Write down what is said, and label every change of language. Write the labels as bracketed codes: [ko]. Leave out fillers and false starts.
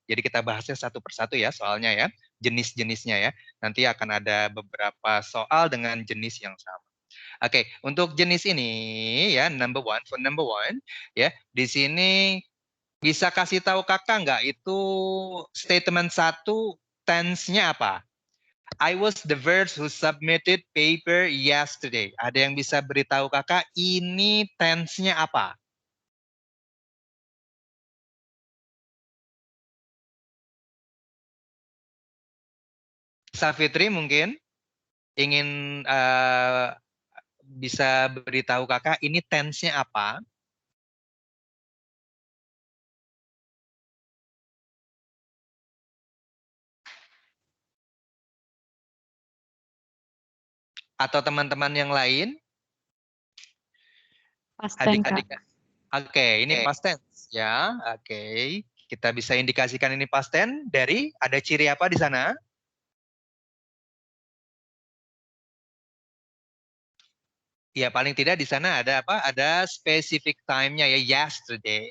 [id] Jadi kita bahasnya satu persatu ya soalnya ya, jenis-jenisnya ya. Nanti akan ada beberapa soal dengan jenis yang sama. Oke, untuk jenis ini ya [en] for number one [id] ya di sini bisa kasih tahu kakak nggak itu statement satu tense-nya apa? [en] I was the first who submitted paper yesterday. [id] Ada yang bisa beritahu kakak ini tense-nya apa? Safitri mungkin ingin bisa beritahu kakak ini tense-nya apa? Atau teman-teman yang lain? [en] Past tense, Kak. [id] Adik-adik. Oke, ini past tense ya. Oke, kita bisa indikasikan ini past tense dari ada ciri apa di sana? Ya paling tidak di sana ada apa? Ada specific time-nya ya yesterday.